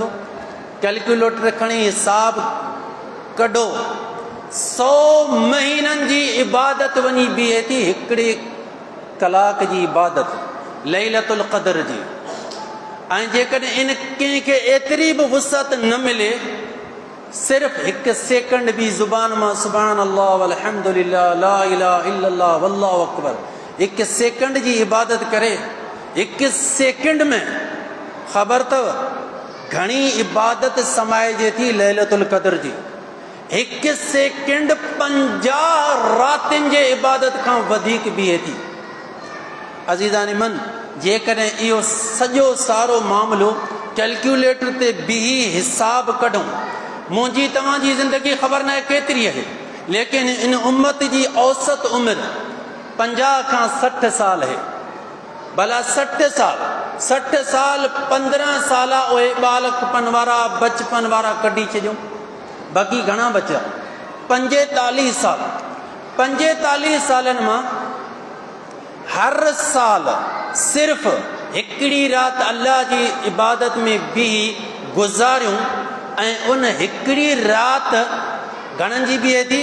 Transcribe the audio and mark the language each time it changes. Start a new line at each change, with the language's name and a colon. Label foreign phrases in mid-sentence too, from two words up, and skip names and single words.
Sindhi: कैलकुलेटर खणी हिसाब कढो, 100 महीननि जी इबादत वञी बीहे थी, हिकिड़े कलाक जी इबादत लैलतुल क़दर जी। ऐं जेकॾहिं इन कंहिंखे एतिरी बि वुसअत न मिले, सिर्फ़ु हिकु सेकंड बि ज़ुबान मां
Arabic: سبحان الله والحمد لله لا إله إلا الله والله أكبر,
Sindhi: हिकु सेकंड जी इबादत करे, हिकु सेकंड में ख़बर अथव घणी इबादत समाइजे थी लैलतुल क़दर जी। हिकु सेकंड 50 रातिनि जे इबादत खां वधीक बीहे थी।
Persian: عزیزان من,
Sindhi: जेकॾहिं इहो सॼो सारो मामिलो कैलकुलेटर ते बीही हिसाब कढूं, मुंहिंजी तव्हांजी ज़िंदगी ख़बर न आहे केतिरी आहे, लेकिन इन उम्मत जी औसत उमिरि 50 खां 60 साल है। भला 60 साल 15 साल उहे बालकपन वारा बचपन वारा कढी छॾियूं, बाक़ी घणा बचा? 45 साल। 45 सालनि मां हर साल सिर्फ़ु हिकिड़ी राति अल्लाह जी इबादत में बीही गुज़ारियूं, ऐं उन हिकिड़ी राति घणनि जी बीहे थी?